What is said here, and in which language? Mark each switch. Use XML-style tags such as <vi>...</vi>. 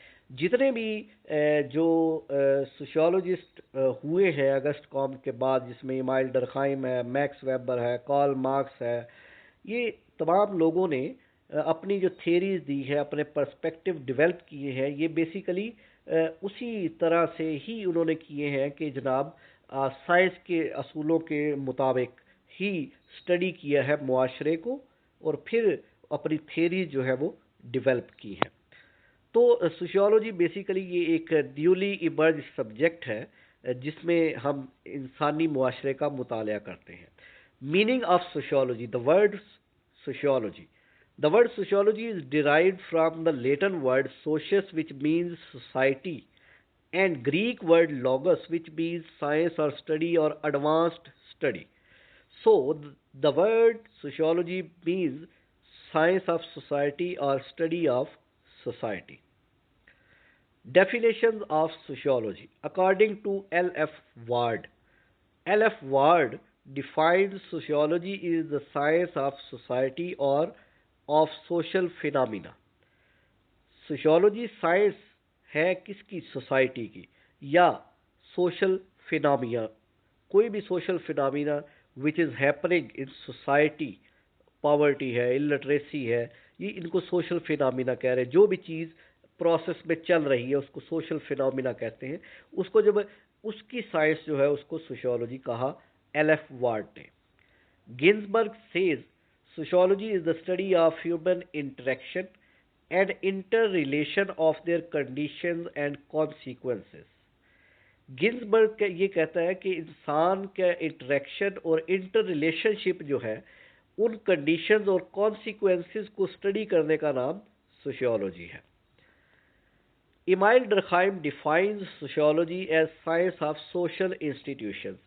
<hi>जितने भी जो सोशियोलॉजिस्ट हुए हैं अगस्त कॉम्ट के बाद, जिसमें इमाइल डरखाइम है, मैक्स वेबर है, कार्ल मार्क्स है, ये तमाम लोगों ने अपनी जो थेरीज दी है, अपने पर्सपेक्टिव डेवलप किए हैं, ये बेसिकली उसी तरह से ही उन्होंने किए हैं कि जनाब साइंस के असूलों के मुताबिक ही स्टडी किया है मुआशरे को और फिर अपनी थेरीज जो है वो डेवलप की है. तो सोशियोलॉजी बेसिकली ये एक न्यूली इमर्ज सब्जेक्ट है जिसमें हम इंसानी मुआशरे का मुताला करते हैं.</hi> <en>Meaning of sociology. sociology the word sociology is derived from the Latin word socius, which means society, and Greek word logos, which means science or study or advanced study. So the word sociology means science of society or study of society. Definitions of sociology. According to L.F. Ward, L.F. Ward defines sociology is the science of society or of social phenomena.</en> <hi>Sociology science है किसकी? Society की या social phenomena. कोई भी</hi> <en>Social phenomena which is happening in society.</en> <hi>Poverty है, illiteracy है, ये इनको सोशल फिनोमिना कह रहे हैं. जो भी चीज़ प्रोसेस में चल रही है उसको सोशल फिनोमिना कहते हैं. उसको जब उसकी साइंस जो है उसको सोशियोलॉजी कहा एल एफ वार्ड ने.</hi> <en>Ginsberg says sociology is the study of human interaction and interrelation of their conditions and consequences.</en> <hi>Ginsberg ये कहता है कि इंसान का इंटरेक्शन और इंटर रिलेशनशिप जो है उन कंडीशंस और कॉन्सिक्वेंसेस को स्टडी करने का नाम सोशियोलॉजी है.</hi> <en>Emile Durkheim defines sociology as science of social institutions.</en>